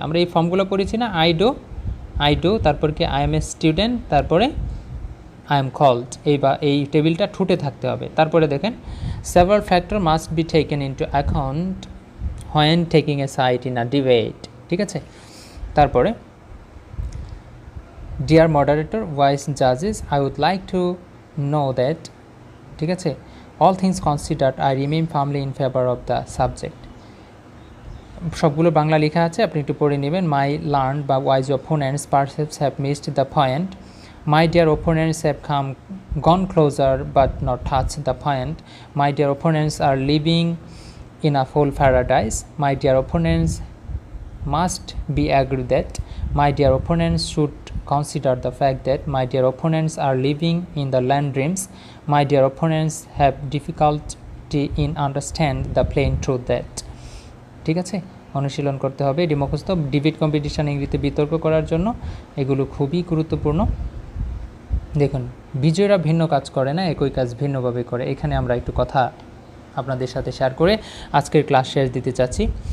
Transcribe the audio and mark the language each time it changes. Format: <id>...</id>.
<bn>আমরা এই ফর্মগুলো পড়েছি না, আই ডো, তারপর কি</bn> <en>I am a student,</en> <bn>তারপরে আই এম কল্ড, এই টেবিলটা ঠুটে থাকতে হবে। তারপরে দেখেন</bn> <en>Several factor must be taken into account when taking a side in a debate.</en> <bn>ঠিক আছে, তারপরে</bn> <en>Deer moderator, wise জাজেস, I would like to know that.</en> <bn>ঠিক আছে,</bn> <en>all things considered I remain firmly in favor of the subject।</en> <bn>সবগুলো বাংলা লেখা আছে, আপনি একটু পড়ে নেবেন।</bn> <en>My learned বা wise opponents perhaps have missed the point, my dear opponents have gone closer but not touched the point, my dear opponents are living in a full paradise, my dear opponents must be agreed that, my dear opponents should consider the fact that, my dear opponents are living in the land dreams, my dear opponents have difficulty in understand the plain truth that।</en> <bn>ঠিক আছে, অনুশীলন করতে হবে, এটি মুখস্থ। Debate competition ইংরেজিতে বিতর্ক করার জন্য এগুলো খুবই গুরুত্বপূর্ণ। দেখুন, বিজয়ীরা ভিন্ন কাজ করে না, একই কাজ ভিন্নভাবে করে। এখানে আমরা একটু কথা আপনাদের সাথে শেয়ার করে আজকের ক্লাস শেষ দিতে চাচ্ছি।</bn>